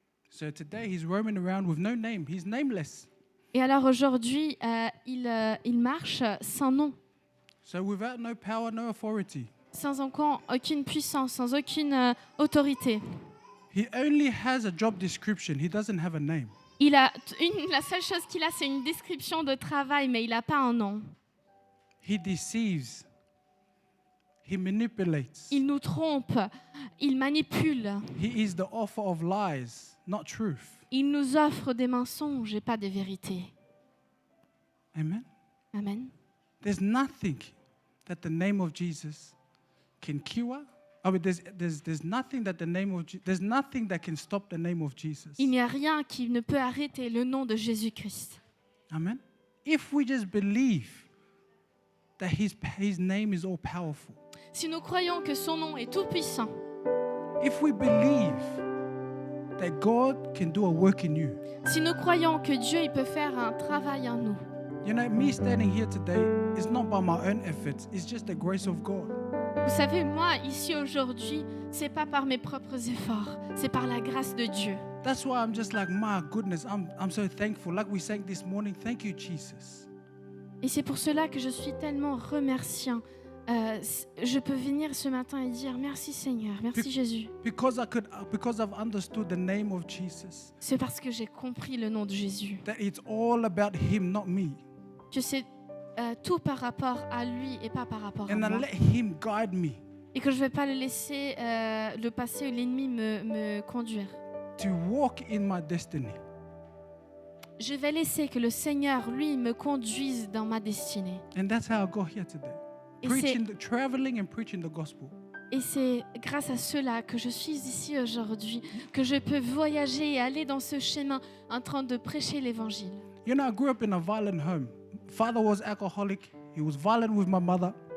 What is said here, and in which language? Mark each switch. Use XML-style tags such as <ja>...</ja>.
<en>So today he's roaming around with no name. He's nameless.</en> <fr>Et alors aujourd'hui, il marche sans nom,</fr> <en>So without no power, no authority.</en> <fr>sans aucune puissance, sans aucune autorité.</fr> <en>He only has a job description. He doesn't have a name.</en> <fr>La seule chose qu'il a, c'est une description de travail, mais il n'a pas un nom.</fr> <en>He deceives. He manipulates.</en> <fr>Il nous trompe, il manipule,</fr> <en>He is the author of lies, not truth.</en> <fr>il nous offre des mensonges et pas des vérités.</fr> <en>Amen.</en> <fr>Amen.</fr> <en>There's nothing that the name of Jesus can cure. I mean, there's nothing that there's nothing that can stop the name of Jesus.</en> <fr>Il n'y a rien qui ne peut arrêter le nom de Jésus-Christ.</fr> <en>Amen. If we just believe that his name is all powerful,</en> <fr>Si nous croyons que son nom est tout-puissant,</fr> <en>if we believe that God can do a work in you,</en> <fr>si nous croyons que Dieu il peut faire un travail en nous,</fr> <en>you know, me standing here today is not by my own efforts. It's just the grace of God.</en> <fr>vous savez, moi, ici aujourd'hui, c'est pas par mes propres efforts, c'est par la grâce de Dieu.</fr> <en>That's why I'm just like, my goodness, I'm so thankful. Like we sang this morning, thank you, Jesus.</en> <fr>Et c'est pour cela que je suis tellement remerciant. Je peux venir ce matin et dire merci Seigneur, merci Jésus.</fr> <en>Because I've understood the name of Jesus,</en> <fr>C'est parce que j'ai compris le nom de Jésus.</fr> <en>that it's all about him, not me.</en> <fr>Que c'est tout par rapport à lui et pas par rapport à</fr> <en>And I</en> <fr>moi.</fr> <en>let him guide me</en> <fr>Et que je ne vais pas le laisser le passé ou l'ennemi me conduire.</fr> <en>to walk in my destiny.</en> <fr>Je vais laisser que le Seigneur, lui, me conduise dans ma destinée.</fr> <en>And that's how I got here today.</en> <fr>Et</fr> <en>Traveling and preaching the gospel.</en> <fr>Et c'est grâce à cela que je suis ici aujourd'hui, que je peux voyager et aller dans ce chemin en train de prêcher l'évangile.</fr> <en>You know, I grew up in a violent home. Father was alcoholic. He was violent with my mother.</en>